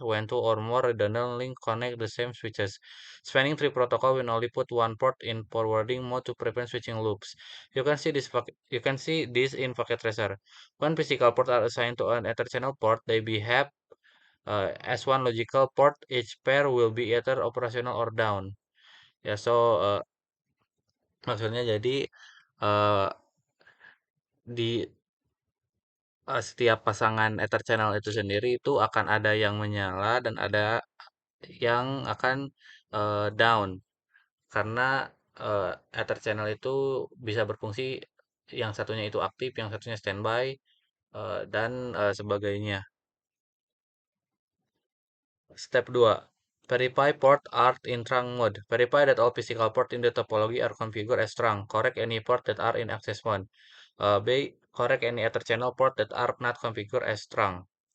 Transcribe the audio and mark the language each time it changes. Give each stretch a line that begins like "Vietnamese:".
English: When two or more redundant links connect the same switches. Spanning tree protocol will only put one port in forwarding mode to prevent switching loops. You can see this in Packet Tracer. When physical ports are assigned to an Ether channel port, they behave as one logical port. Each pair will be either operational or down.
Indonesian: Ya, maksudnya jadi uh, di setiap pasangan Ether channel itu sendiri itu akan ada yang menyala dan ada yang akan down karena uh, Ether channel itu bisa berfungsi yang satunya itu aktif, yang satunya standby dan sebagainya.
English: Step 2. Verify port are in trunk mode. Verify that all physical ports in the topology are configured as trunk. Correct any port that are in access mode. B. Correct any Ether channel port that are not configured as trunk.